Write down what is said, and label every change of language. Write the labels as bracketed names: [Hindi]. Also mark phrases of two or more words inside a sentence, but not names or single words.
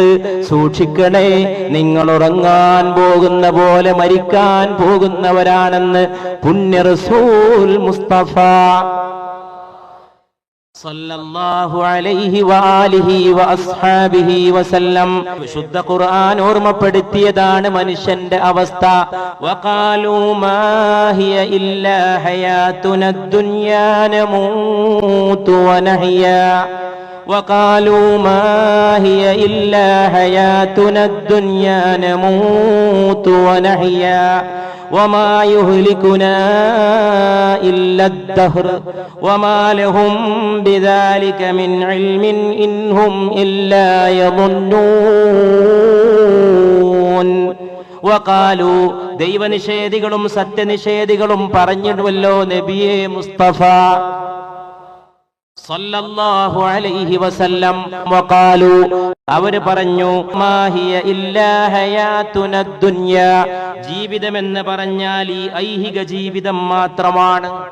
[Malayalam] സൂക്ഷിക്കണേ, നിങ്ങൾ ഉറങ്ങാൻ പോകുന്ന പോലെ മരിക്കാൻ പോകുന്നവരാണെന്ന് പുണ്യ റസൂൽ മുസ്തഫ [Arabic] صلى الله عليه وآله وأصحابه وسلم. [Malayalam] വിശുദ്ധ ഖുർആൻ ഓർമ്മപ്പെടുത്തിയതാണ് മനുഷ്യന്റെ അവസ്ഥ. [Arabic] وقالوا ما هي إلا حياتنا الدنيا نموت ونحيا. وقالوا ما هي إلا حياتنا الدنيا نموت ونحيا وما يهلكنا إلا الدهر وما لهم بذلك من علم إن هم إلا يظنون. [Malayalam] വഖാലു, ദൈവനിഷേധികളും സത്യനിഷേധികളും പറഞ്ഞിടുവല്ലോ നബിയേ മുസ്തഫ [Arabic] صلى الله عليه وسلم. [Malayalam] വഖാലു, അവര് പറഞ്ഞു, [Arabic] ما هي إلا حياتنا الدنيا, [Malayalam] ജീവിതമെന്ന് പറഞ്ഞാൽ ഈ ഐഹിക ജീവിതം മാത്രമാണ്.